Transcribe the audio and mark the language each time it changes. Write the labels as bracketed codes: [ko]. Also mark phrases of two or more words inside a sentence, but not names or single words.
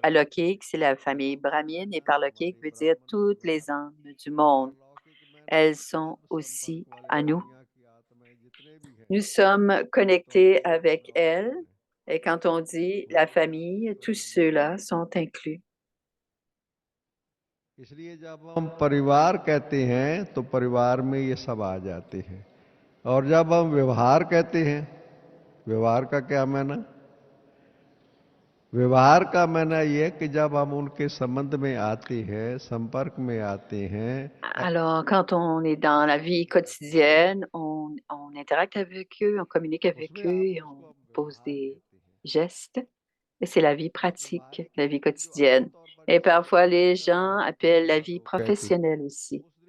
[fr] Alokik, c'est la famille brahmine et par Lokik veut dire toutes les âmes du monde. Elles sont aussi à nous. Nous sommes connectés avec elles et quand on dit la famille, tous ceux-là sont inclus. [hi] इसलिए जब हम परिवार कहते हैं तो परिवार में ये सब आ जाते हैं और जब हम व्यवहार कहते हैं व्यवहार का क्या मायना व्यवहार का मायना ये कि जब हम उनके संबंध में आते हैं संपर्क में आते हैं [fr] Alors, quand on est dans la vie quotidienne, on interacte avec eux, on communique avec eux et on pose des gestes. Et c'est la vie pratique, la vie quotidienne. Et parfois, les gens appellent la vie professionnelle aussi.